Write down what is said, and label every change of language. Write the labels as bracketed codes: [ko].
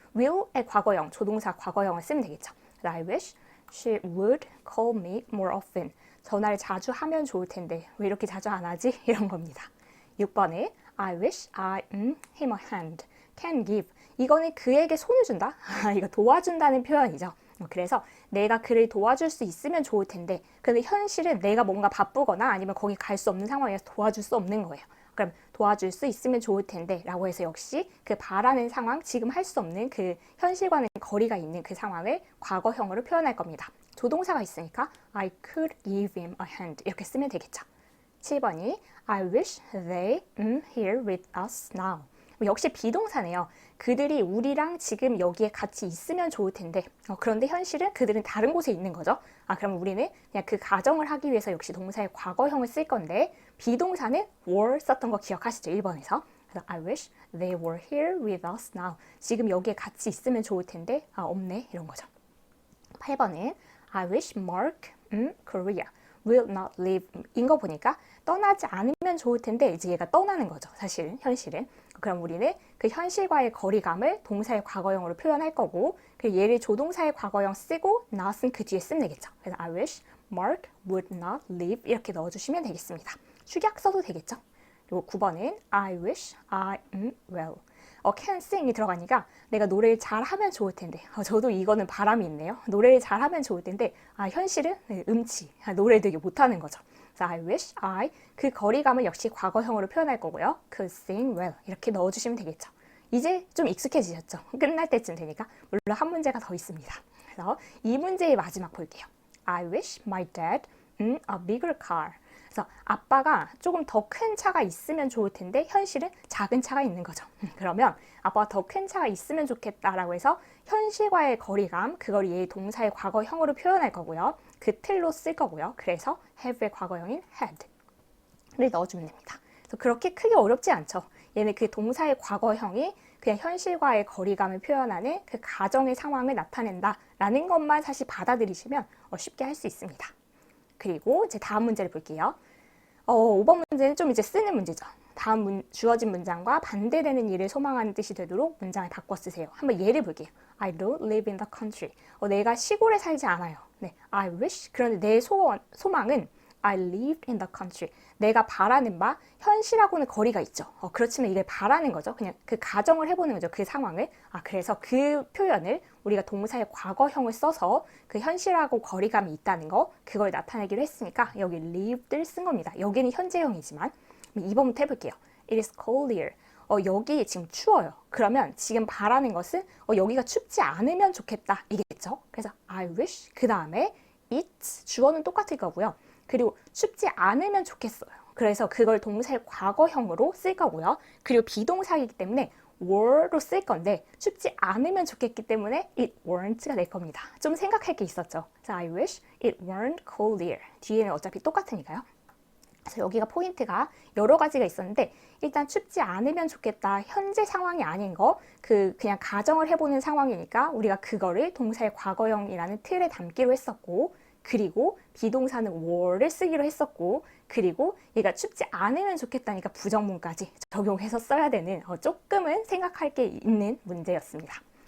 [ko] will의 과거형, 조동사 과거형을 쓰면 되겠죠. [en] I wish she would call me more often. [ko] 전화를 자주 하면 좋을 텐데 왜 이렇게 자주 안 하지? 이런 겁니다. 6번에 [en] I wish I him a hand. can give. [ko] 이거는 그에게 손을 준다? 이거 도와준다는 표현이죠. 그래서 내가 그를 도와줄 수 있으면 좋을 텐데 근데 현실은 내가 뭔가 바쁘거나 아니면 거기 갈 수 없는 상황에서 도와줄 수 없는 거예요. 그럼 도와줄 수 있으면 좋을 텐데 라고 해서 역시 그 바라는 상황, 지금 할 수 없는 그 현실과는 거리가 있는 그 상황을 과거형으로 표현할 겁니다. 조동사가 있으니까 [en] I could give him a hand [ko] 이렇게 쓰면 되겠죠. 7번이 [en] I wish they here with us now. [ko] 역시 비동사네요. 그들이 우리랑 지금 여기에 같이 있으면 좋을 텐데 그런데 현실은 그들은 다른 곳에 있는 거죠. 그럼 우리는 그냥 그 가정을 하기 위해서 역시 동사의 과거형을 쓸 건데 비동사는 were 썼던 거 기억하시죠? 1번에서. 그래서 [en] I wish they were here with us now. [ko] 지금 여기에 같이 있으면 좋을 텐데 없네 이런 거죠. 8번은 [en] I wish Mark Korea will not leave [ko] 인 거 보니까 떠나지 않으면 좋을 텐데 이제 얘가 떠나는 거죠. 사실은 현실은. 그럼 우리는 그 현실과의 거리감을 동사의 과거형으로 표현할 거고 그리고 얘를 조동사의 과거형 쓰고 not은 그 뒤에 쓰면 되겠죠. 그래서 [en] I wish Mark would not leave [ko] 이렇게 넣어주시면 되겠습니다. 축약 써도 되겠죠. 그리고 9번은 [en] I wish I am well. can sing [ko] 이 들어가니까 내가 노래를 잘하면 좋을 텐데 저도 이거는 바람이 있네요. 노래를 잘하면 좋을 텐데 현실은 음치, 노래를 되게 못하는 거죠. 그래서 [en] I wish I [ko] 그 거리감을 역시 과거형으로 표현할 거고요. [en] could sing well [ko] 이렇게 넣어주시면 되겠죠. 이제 좀 익숙해지셨죠? 끝날 때쯤 되니까 물론 한 문제가 더 있습니다. 그래서 이 문제의 마지막 볼게요. [en] I wish my dad a bigger car. [ko] 그래서 아빠가 조금 더 큰 차가 있으면 좋을 텐데 현실은 작은 차가 있는 거죠. 그러면 아빠가 더 큰 차가 있으면 좋겠다라고 해서 현실과의 거리감, 그걸 얘의 동사의 과거형으로 표현할 거고요. 그 틀로 쓸 거고요. 그래서 have의 과거형인 had를 넣어주면 됩니다. 그래서 그렇게 크게 어렵지 않죠. 얘는 그 동사의 과거형이 그냥 현실과의 거리감을 표현하는 그 가정의 상황을 나타낸다라는 것만 사실 받아들이시면 쉽게 할 수 있습니다. 그리고 이제 다음 문제를 볼게요. 5번 문제는 좀 이제 쓰는 문제죠. 다음 주어진 문장과 반대되는 일을 소망하는 뜻이 되도록 문장을 바꿔 쓰세요. 한번 예를 볼게요. [en] I don't live in the country. [ko] 내가 시골에 살지 않아요. 네, [en] I wish. [ko] 그런데 내 소망은 [en] I lived in the country. [ko] 내가 바라는 바 현실하고는 거리가 있죠. 그렇지만 이걸 바라는 거죠. 그냥 그 가정을 해보는 거죠. 그 상황을. 그래서 그 표현을 우리가 동사의 과거형을 써서 그 현실하고 거리감이 있다는 거 그걸 나타내기로 했으니까 여기 lived를 쓴 겁니다. 여기는 현재형이지만 2번부터 해볼게요. [en] It is cold here. [ko] 여기 지금 추워요. 그러면 지금 바라는 것은 여기가 춥지 않으면 좋겠다 이겠죠. 그래서 [en] I wish [ko] 그 다음에 it 주어는 똑같을 거고요. 그리고 춥지 않으면 좋겠어요. 그래서 그걸 동사의 과거형으로 쓸 거고요. 그리고 비동사이기 때문에 were로 쓸 건데 춥지 않으면 좋겠기 때문에 [en] it weren't [ko] 가 될 겁니다. 좀 생각할 게 있었죠. 그래서 [en] I wish it weren't cold here. [ko] 뒤에는 어차피 똑같으니까요. 그래서 여기가 포인트가 여러 가지가 있었는데 일단 춥지 않으면 좋겠다. 현재 상황이 아닌 거 그냥 가정을 해보는 상황이니까 우리가 그거를 동사의 과거형이라는 틀에 담기로 했었고 그리고 비동사는 were를 쓰기로 했었고 그리고 얘가 춥지 않으면 좋겠다니까 부정문까지 적용해서 써야 되는 조금은 생각할 게 있는 문제였습니다.